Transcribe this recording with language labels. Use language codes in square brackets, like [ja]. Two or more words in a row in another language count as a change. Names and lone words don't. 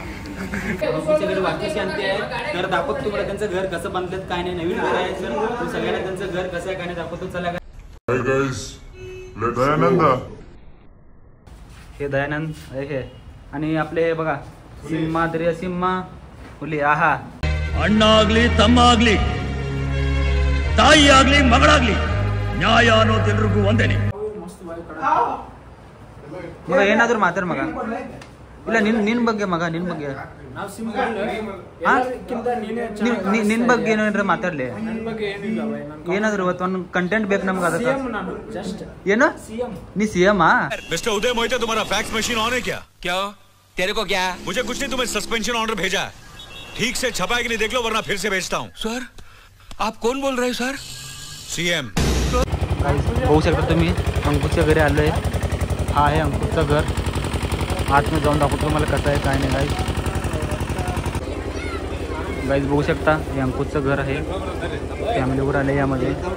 [mr] वास्तुशांती आहे. तर दाखवतो तुम्हाला त्यांचं घर कसं बांधतात काय नाही. नवीन घर आहे सर. सगळ्यांना त्यांचं घर कसं आहे काय नाही दाखवतो. चला दयानंद. हे दयानंद हे आणि आपले हे बघा सिम्हा सिम्हा बोली आहा. [kn] ಅಣ್ಣ ಆಗ್ಲಿ ತಮ್ಮ ಆಗ್ಲಿ ತಾಯಿ ಆಗ್ಲಿ ಮಗಳಾಗ್ಲಿ ನ್ಯಾಯ ಅನ್ನೋದು ಎಲ್ರಿಗೂ ಒಂದೇನೆ. ಮಗ ಏನಾದ್ರು ಮಾತಾಡ ಮಗ. ಇಲ್ಲ ನಿನ್ ಬಗ್ಗೆ ಮಗ ನಿನ್ ಬಗ್ಗೆ ನಿನ್ ಬಗ್ಗೆ ಏನಾದ್ರು ಮಾತಾಡ್ಲಿ. ಏನಾದ್ರು ಇವತ್ತು ಒಂದು ಕಂಟೆಂಟ್ ಬೇಕು ನಮ್ಗೆ. ಅದಕ್ಕೆ ಏನು ನೀ CM [hi] मिस्टर उदय मोहिते तुम्हारा [en] fax machine on [hi] है क्या? क्या तेरे को क्या? मुझे कुछ नहीं, तुम्हें [en] suspension order [hi] भेजा है. ठीक से छपा है कि नहीं देख लो वरना फिर से भेजता हूँ. सर आप कौन बोल रहे हो सर? CM. [mr] बघू शकता तुम्ही अंकुशच्या घरी आलोय. हा आहे अंकुशचं घर. आतमध्ये जाऊन दाखवतो तुम्हाला कसं आहे काय नाही. गाईज बघू शकता हे अंकुशचं घर आहे. फॅमिलीवर आले यामध्ये.